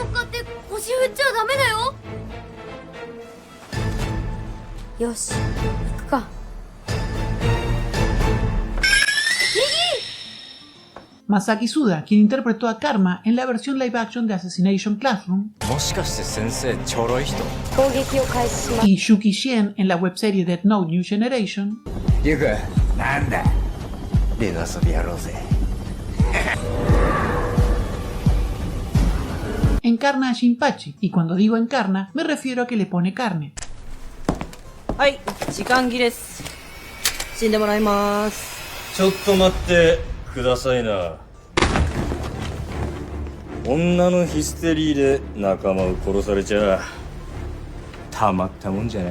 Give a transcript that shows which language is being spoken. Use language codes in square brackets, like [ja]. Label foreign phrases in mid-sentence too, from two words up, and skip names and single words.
[es] Masaki Suda, quien interpretó a Karma en la versión [en] live action [es] de Assassination Classroom, y Yuki Shien en la webserie Death Note New Generation, en encarna a Jinpachi, y cuando digo encarna, me refiero a que le pone carne. ¡Ay! [ja] 時間切れっす。死んでもらいます。ちょっと待ってくださいな。女のヒステリーで仲間を殺されちゃたまったもんじゃないね。